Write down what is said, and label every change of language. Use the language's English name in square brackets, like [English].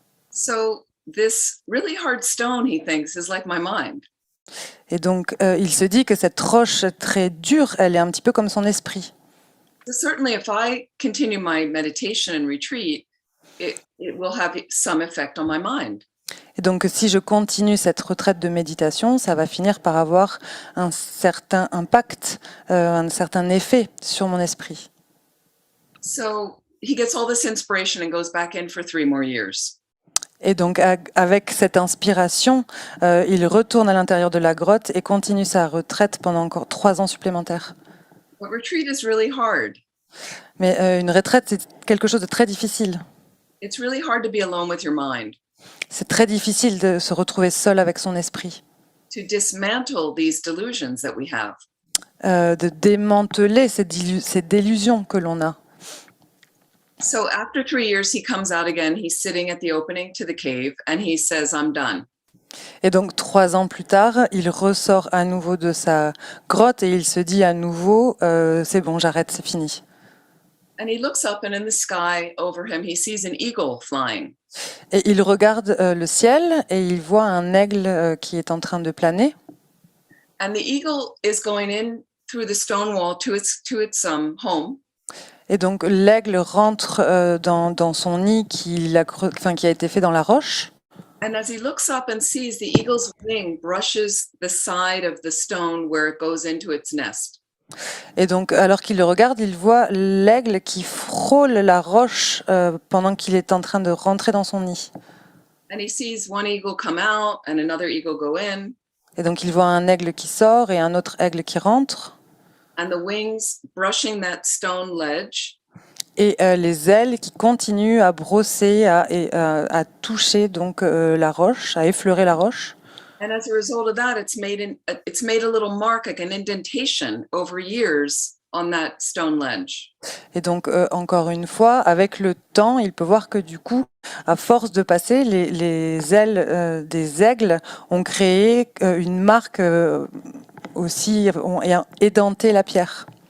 [English] So this really hard stone, he thinks, is like my mind. [French] Et donc, il se dit que cette roche très dure, elle est un petit peu comme son esprit. [English] So certainly if I continue my meditation and retreat, it will have some effect on my mind. [French] Et donc, si je continue cette retraite de méditation, ça va finir par avoir un certain impact, un certain effet sur mon esprit. [English] So he gets all this inspiration and goes back in for 3 more years. [French] Et donc, avec cette inspiration, il retourne à l'intérieur de la grotte et continue sa retraite pendant encore 3 ans supplémentaires. [English] But retreat is really hard. [French] Mais une retraite, c'est quelque chose de très difficile. [English] It's really hard to be alone with your mind, [French] C'est très difficile de se retrouver seul avec son esprit, [English] to dismantle these delusions that we have. [French] de démanteler ces délusions que l'on a. [English] So after 3 years, he comes out again. He's sitting at the opening to the cave and he says, I'm done. [French] Et donc 3 ans plus tard, il ressort à nouveau de sa grotte et il se dit à nouveau, c'est bon, j'arrête, c'est fini. [English] And he looks up and in the sky over him, he sees an eagle flying. [French] Et il regarde le ciel et il voit un aigle qui est en train de planer. [English] And the eagle is going in through the stone wall to its home. [French] Et donc l'aigle rentre dans son nid qui a été fait dans la roche. [English] And as he looks up and sees the eagle's wing brushes the side of the stone where it goes into its nest. [French] Et donc, alors qu'il le regarde, il voit l'aigle qui frôle la roche pendant qu'il est en train de rentrer dans son nid. [English] And he sees one eagle come out and another eagle go in. [French] Et donc, il voit un aigle qui sort et un autre aigle qui rentre. [English] And the wings brushing that stone ledge. [French] Et les ailes qui continuent à brosser, à toucher donc la roche, à effleurer la roche. [English] And as a result of that, it's made a little mark, like an indentation over years on that stone ledge. [French] Et donc, encore une fois, avec le temps, il peut voir que du coup, à force de passer, les ailes des aigles ont créé une marque aussi, ont édenté la pierre.